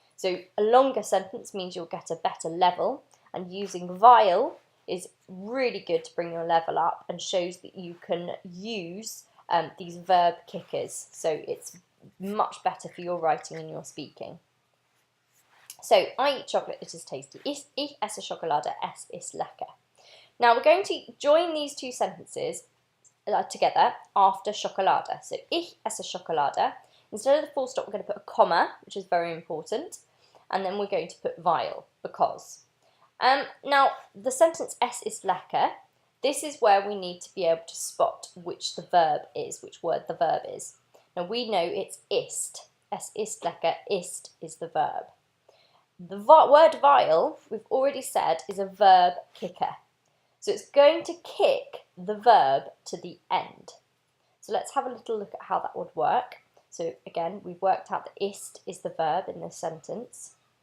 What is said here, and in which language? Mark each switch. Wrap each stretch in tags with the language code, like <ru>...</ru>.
<en>So a longer sentence means you'll get a better level, and using weil is really good to bring your level up and shows that you can use these verb kickers. So it's much better for your writing and your speaking. So, I eat chocolate, it is tasty.</en> <de>Ich esse Schokolade, es ist lecker.</de> <en>Now, we're going to join these two sentences together after Schokolade. So,</en> <de>ich esse Schokolade.</de> <en>Instead of the full stop, we're going to put a comma, which is very important. And then we're going to put weil, because. Now, the sentence es ist lecker, this is where we need to be able to spot which the verb is, which word the verb is. Now, we know it's ist.</en> <de>Es ist lecker,</de> <en>ist is the verb. The word weil, we've already said, is a verb kicker. So it's going to kick the verb to the end. So let's have a little look at how that would work. So again, we've worked out that ist is the verb in this sentence.</en>